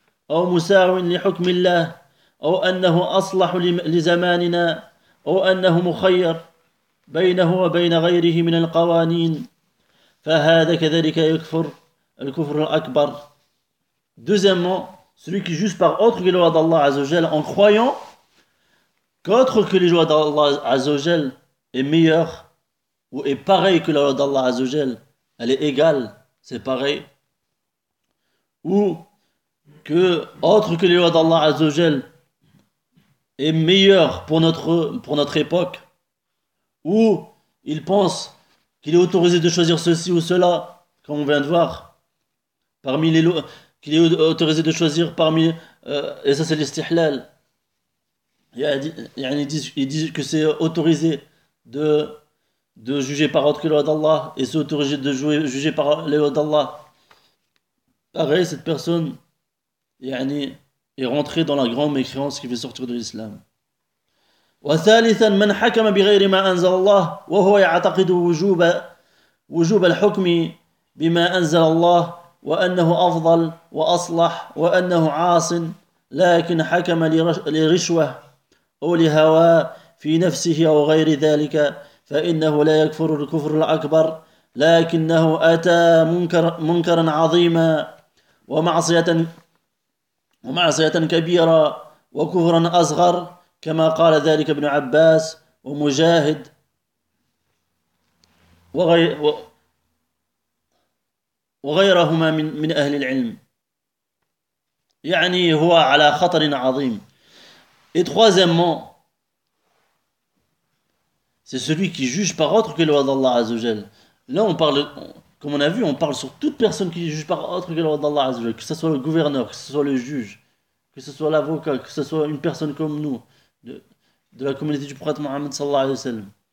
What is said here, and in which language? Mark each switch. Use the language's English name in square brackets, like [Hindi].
[Arabic] أو مساو لحكم الله أو أنه أصلح لزماننا أو أنه مخير بينه وبين غيره من القوانين فهذا كذلك يكفر الكفر الأكبر. [French] Deuxièmement, celui qui juge par autre que les lois d'Allah Azzawajal en croyant qu'autre que les lois d'Allah Azzawajal est meilleur ou est pareil que la loi d'Allah Azzawajal, elle est égale, c'est pareil, ou que autre que les lois d'Allah Azzawajal est meilleur pour notre époque, ou il pense qu'il est autorisé de choisir ceci ou cela, comme on vient de voir, parmi les lois, qu'il est autorisé de choisir parmi, et ça c'est l'istihlal, ils disent que c'est autorisé de juger par autre que les lois d'Allah, et c'est autorisé de juger par les lois d'Allah. Pareil, cette personne est rentré dans la grande mécréance qui veut sortir de l'islam. [Arabic] وثالثا من حكم بغير ما انزل الله وهو يعتقد وجوب الحكم بما انزل الله وانه افضل واصلح وانه عاص لكن حكم لرشوه او لهوى في نفسه او غير ذلك فانه لا يكفر الكفر الاكبر لكنه اتى منكرا عظيما ومعصيه ومعصية كبيرة وكفرا أصغر كما قال ذلك ابن عباس ومجاهد وغيرهما من أهل العلم يعني هو على خطر عظيم. [French] Et troisièmement, C'est celui qui juge par autre que la loi d'Allah Azzawajal. Là, on parle, comme on a vu, on parle sur toute personne qui juge par autre que la loi d'Allah Azzawajal, que ce soit le gouverneur, que ce soit le juge, que ce soit l'avocat, que ce soit une personne comme nous, de la communauté du prophète Mohammed sallallahu alayhi wa sallam.